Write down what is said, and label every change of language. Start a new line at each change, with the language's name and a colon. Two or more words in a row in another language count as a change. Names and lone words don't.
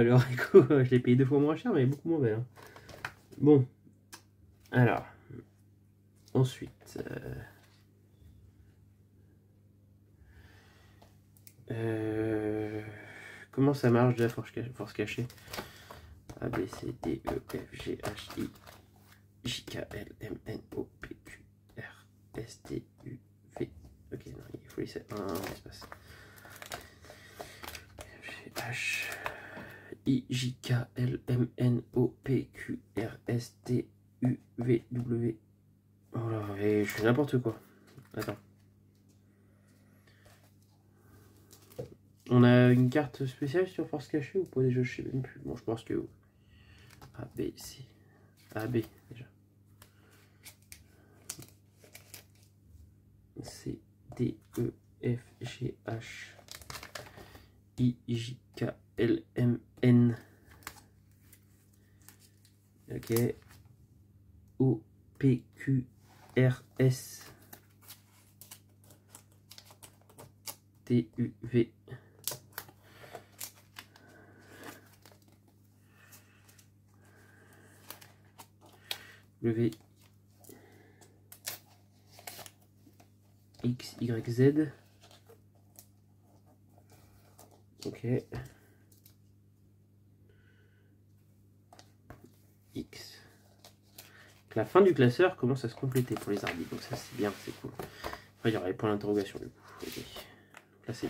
French: Le Raikou, je l'ai payé 2 fois moins cher, mais elle est beaucoup moins belle. Hein. Bon. Alors. Ensuite. Comment ça marche déjà, force cachée? A, B, C, D, E, F, G, H, I, J, K, L, M, N, O, P, Q, R, S, T, U, V. Ok, non, il faut laisser un espace. F, G, H, I, J, K, L, M, N, O, P, Q, R, S, T, U, V, W. Oh là, et je fais n'importe quoi. Attends. On a une carte spéciale sur force cachée ou pas déjà? Je sais même plus. Bon, je pense que A, B, C. A, B déjà. C, D, E, F, G, H, I, J, K, L, M, N. Ok. O, P, Q, R, S, T, U, V. W, X, Y, Z. Ok. X. Donc la fin du classeur commence à se compléter pour les arbitres. Donc ça c'est bien, c'est cool. Après il y aurait les points d'interrogation du coup. Okay. Donc là c'est bien.